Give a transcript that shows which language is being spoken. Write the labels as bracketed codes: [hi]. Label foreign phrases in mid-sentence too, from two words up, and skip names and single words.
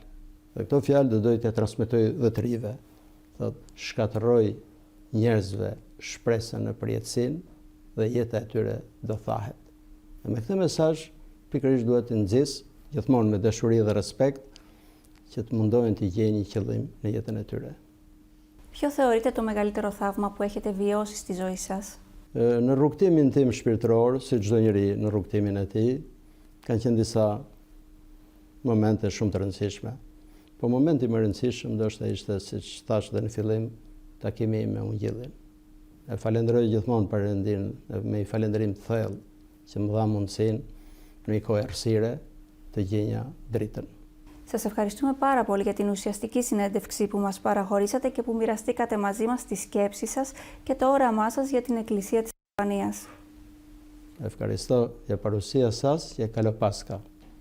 [sq] Dhe këto fjalë do doja të transmetoj dhe të rive. Thotë, shkatërroj njerëzve shpresën në përjetësinë dhe jeta e tyre do thahet. Dhe me këtë mesazh pikërisht duhet të nxis gjithmonë me dashuri dhe respekt që të mundohen të gjejnë një qëllim në jetën e tyre. [el] Ποιο θεωρείτε το μεγαλύτερο θαύμα που έχετε βιώσει στη ζωή σας? [sq] Në rrugtimin tim shpirtëror, si çdo njeri në rrugtimin e tij, kanë qenë disa momente shumë të rëndësishme. Po momenti më I rëndësishëm ndoshta ishte, siç thash edhe në fillim, takimi me Ungjillin. E falenderoj gjithmonë Perëndin me një falënderim të thellë që më dha mundësinë në një kohë errësire të gjenja dritën. [el] Σας ευχαριστούμε πάρα πολύ για την ουσιαστική συνέντευξη που μας παραχωρήσατε και που μοιραστήκατε μαζί μας τις σκέψεις σας και το όραμά σας για την Εκκλησία της Αλβανίας. Ευχαριστώ για παρουσία σας και καλό Πάσχα.